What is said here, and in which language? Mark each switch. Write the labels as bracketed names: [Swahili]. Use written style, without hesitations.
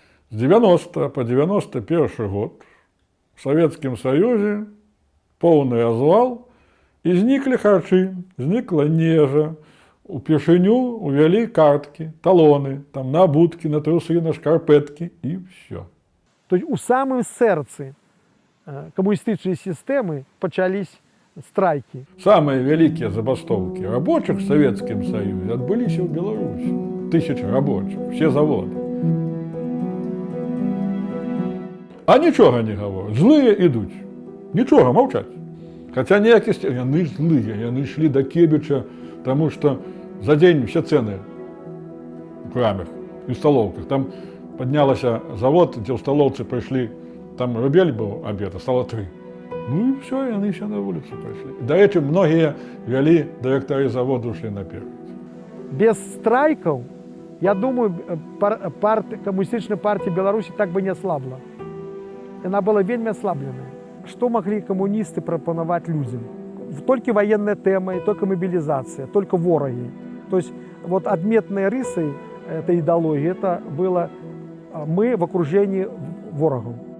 [Belarusian] З 90 по 91 год в Савецкім Саюзе поўны развал, і зніклі харчы, знікла нежа. Упершыню увялі карткі, талоны, там на абуткі, на трусы, на шкарпэткі і все. [Russian] То есть у самым сердце коммунистической системы почались страйки. [Belarusian] Самыя вялікія забастоўкі рабочых в Савецкім Саюзе адбыліся ў Беларусі. [Russian] Тысячы рабочих, все заводы. [Belarusian] А нічога не гавораць, злыя ідуць. Нічога, маўчаць. Хаця ніякісць, яны злыя, яны ішлі да Кебіча, таму што за дзень все цены у крамах і сталоўках. Там паднялася завод, дзе ў сталоўцы прыйшлі, там рубель быў абед, а стало 3. Ну і все, яны все на вуліцу прайшлі. Да рэчы, многія вялі дырэктары заводу шлі наперад. [Russian] Без страйков, я думаю, коммунистическая партия Беларуси так бы не ослабла. Она была вельми ослабленная. Что могли коммунисты пропоновать людям? Только военная тема, только мобилизация, только вороги. То есть вот отметной рысой этой идеологии это было мы в окружении ворогов.